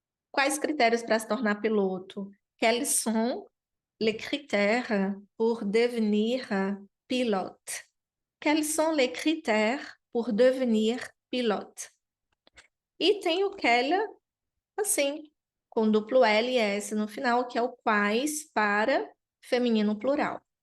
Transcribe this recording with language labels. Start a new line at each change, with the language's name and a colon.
Portuguese: Quais critérios para se tornar piloto?
French: Quels sont les critères pour devenir pilote? Quels sont les critères pour devenir pilote?
Portuguese: E tem o quelle, assim, com duplo L e S no final, que é o quais para feminino plural.